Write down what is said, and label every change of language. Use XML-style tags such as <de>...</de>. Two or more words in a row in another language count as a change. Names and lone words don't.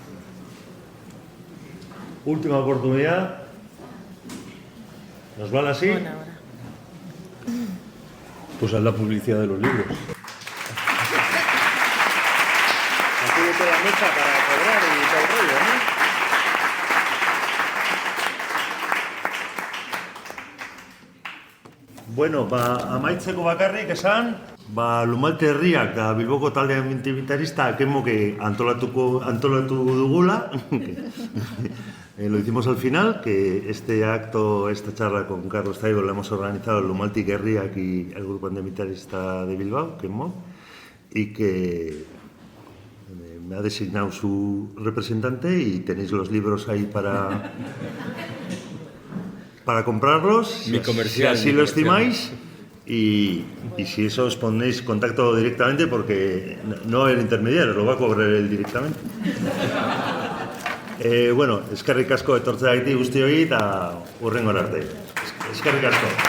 <es>Última oportunidad. ¿Nos vale así? Buena hora. Pues haz la publicidad de los libros. Acúdete a la mesa para cobrar y todo el rollo, ¿no?</es> <eu>Bueno, amaitzeko bakarrik esan, Lumalte herriak da Bilboko talde antimitarista que antolatu dugula.</eu> <es>Lo hicimos al final, que este acto, esta charla con Carlos Taibo la hemos organizado el Lumaltik Herriak y el grupo antimitarista de Bilbao, Kenmo, y que me ha designado su representante y tenéis los libros ahí para comprarlos, Mi comercial, si así mi lo comercial. estimáis, y si eso os ponéis contacto directamente, porque no el intermediario, lo va a cobrar él directamente.</es> <eu>Bueno, eskerrik asko etortzeagatik guztioi eta hurrengora arte. Eskerrik asko.</eu>